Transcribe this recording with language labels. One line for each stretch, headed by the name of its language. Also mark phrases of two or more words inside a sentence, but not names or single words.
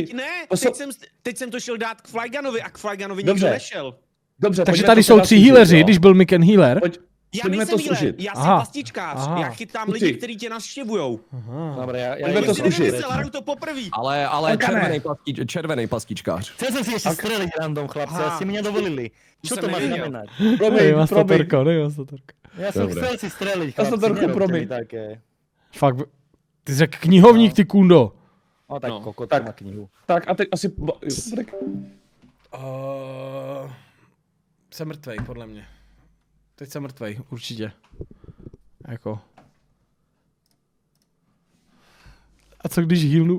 Czech: Teď jsem to šel dát k Flygunovi a k Flygunovi nikdo nešel. Dobře, takže tady jsou 3 healeři, když byl Miken healer. Já nejsem healer, já jsem pastičkář, já chytám lidi, kteří tě navštěvujou. Dobre, já Pojďme to zkusit. To poprvé. Ale červený pastičkář.
Slovak: Chcel som si ešte streliť random, chlapce, a ste mi nedovolili. Čo to má znamenať?
Czech: Nevím, Astatorko.
Slovak: Ja som chcel si streliť, chlapci, nerobte mi také.
Czech: Fakt, ty jsi knihovník, ty kundo. No tak kokot má knihu. Tak a teď asi... Jsem mrtvej, podle mě. Teď jsem mrtvej, určitě. Jako. A co když healnu?